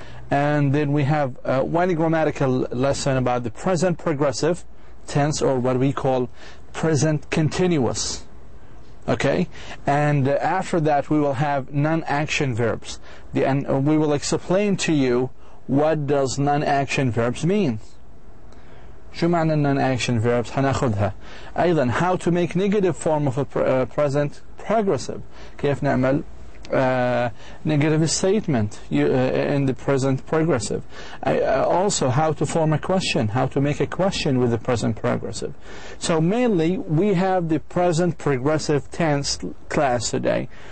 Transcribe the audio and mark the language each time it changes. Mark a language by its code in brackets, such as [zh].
[en] And then we have one grammatical lesson about the present progressive tense, or what we call present continuous. Okay? And after that, we will have non-action verbs. And we will explain to you what does non-action verbs mean. [ar] شو معنى [en] non-action verbs؟ [ar] هناخدها. أيضا [en] how to make negative form of a present progressive. [ar] كيف نعمل [en] negative statement in the present progressive. Also how to form a question, how to make a question with the present progressive. So mainly we have the present progressive tense class today.